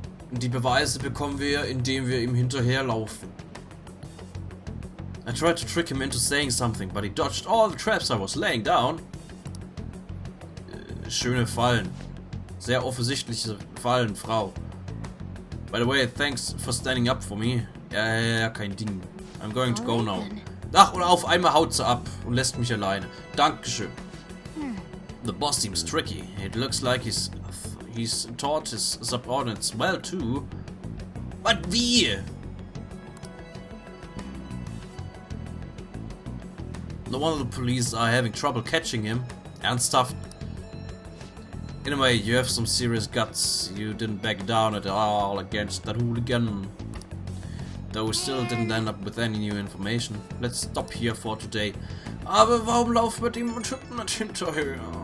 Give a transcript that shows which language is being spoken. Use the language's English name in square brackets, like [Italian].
[German] Die Beweise bekommen wir, indem wir ihm hinterherlaufen. [English] I tried to trick him into saying something, but he dodged all the traps I was laying down. [German] Schöne Fallen. Sehr offensichtliche Fallen, Frau. [English] By the way, thanks for standing up for me. [German] Ja, kein Ding. [English] I'm going to go now. [German] Ach, und auf einmal haut sie ab und lässt mich alleine. Dankeschön. [English] The boss seems tricky. It looks like he's taught his subordinates well too. But [German] wie? [English] No wonder the police are having trouble catching him. [German] Ernsthaft. [English] Anyway, you have some serious guts. You didn't back down at all against that hooligan. Though we still didn't end up with any new information. Let's stop here for today. [German] Aber warum laufen wir dem Typen nicht hinterher?